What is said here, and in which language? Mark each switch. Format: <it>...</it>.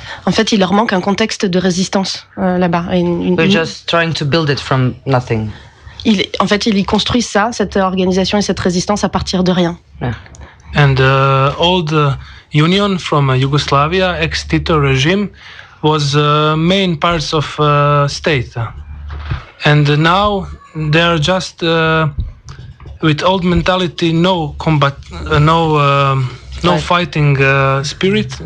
<fr>En fait, il leur manque un contexte de résistance là-bas.</fr> <en>We're just trying to build it from nothing.</en> <fr>Ils construisent ça, cette organisation et cette résistance à partir de rien.</fr> <en>Yeah. And the old union from Yugoslavia, ex-Tito regime, was main parts of state. And now they are just with old mentality, no combat, no fighting spirit.</en>